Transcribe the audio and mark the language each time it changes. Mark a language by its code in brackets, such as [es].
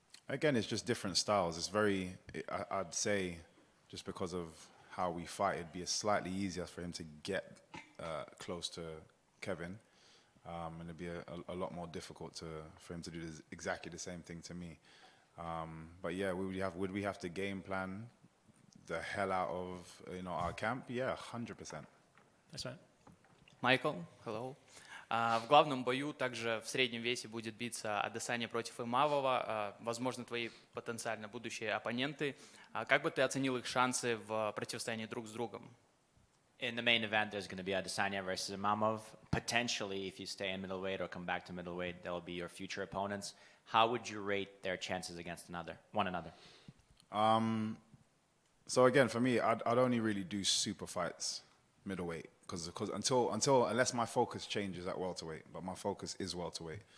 [en] Again, it's just different styles. It's I'd say, just because of how we fight, it'd be slightly easier for him to get close to Kevin, and it'd be a lot more difficult for him to do exactly the same thing to me. But yeah, would we have to game plan the hell out of our camp? Yeah, 100%. That's right. [ru] Майкл, [en] hello. [ru] В главном бою также в среднем весе будет биться Адесanya против Имавова, возможно, твои потенциально будущие оппоненты. Как бы ты оценил их шансы в противостоянии друг с другом? [en] In the main event, there's going to be Adesanya versus Imavov. Potentially, if you stay in middleweight or come back to middleweight, they'll be your future opponents. How would you rate their chances against one another? So again, for me, I'd only really do super fights middleweight because unless my focus changes at welterweight, but my focus is welterweight.